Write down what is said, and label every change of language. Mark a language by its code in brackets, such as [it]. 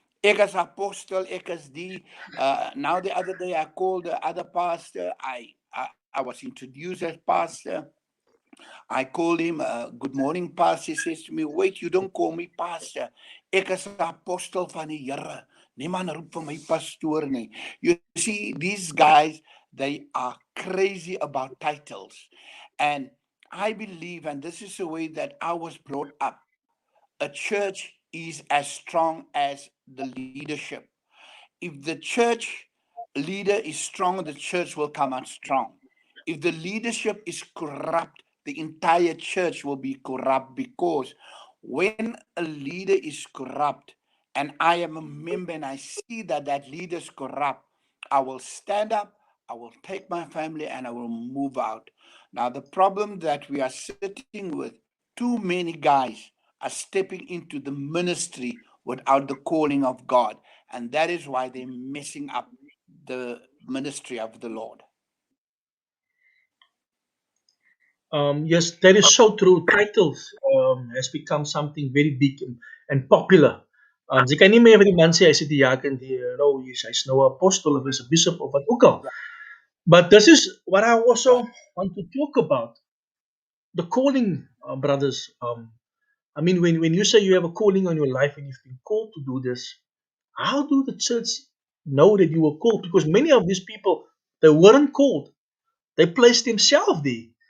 [af] Ek is apostel, ek is die [en] now the other day I called the other pastor. I was introduced as pastor. I called him, good morning, pastor. He says to me, wait, you don't call me pastor. [af] Ek is 'n apostel van die Here. Niemand roep vir my pastoor nie. [en] You see, these guys, they are crazy about titles. And I believe, and this is the way that I was brought up, a church is as strong as the leadership. If the church leader is strong, the church will come out strong. If the leadership is corrupt, the entire church will be corrupt, because when a leader is corrupt and I am a member and I see that that leader is corrupt, I will stand up, I will take my family, and I will move out. Now, the problem that we are sitting with, too many guys are stepping into the ministry without the calling of God. And that is why they're messing up the ministry of the Lord. Yes, that is so true. Titles has become something very big and popular. [af] Jy kan nie meer vir die man sê hy sê die jaak en die hy's nou 'n apostel of is 'n bishop of wat ook al. [en] But this is what I also want to talk about. The calling, brothers. I mean, when you say you have a calling on your life and you've been called to do this, how do the church know that you were called? Because many of these people, they weren't called. They placed themselves there.